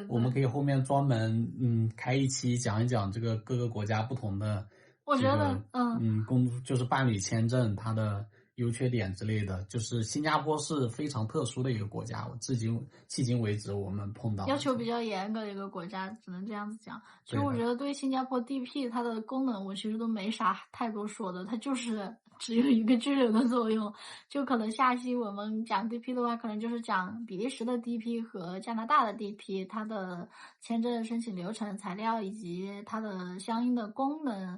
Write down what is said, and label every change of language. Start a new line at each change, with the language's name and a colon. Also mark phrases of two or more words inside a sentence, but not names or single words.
Chinese: 我們可以後面專門開一期講一講這個各個國家不同的，我覺得就是辦理簽證它的優缺點之類的。就是新加坡是非常特殊的一個國家，迄今為止我們碰到要求比較嚴格的一個國家，只能這樣子講。其實我覺得對新加坡 DP 它的功能我其實都沒啥太多說的，它就是只有一個居留的作用。就可能下期我們講 DP 的話，可能就是講比利時的 DP 和加拿大的 DP 它的簽證申請流程、材料以及它的相應的功能。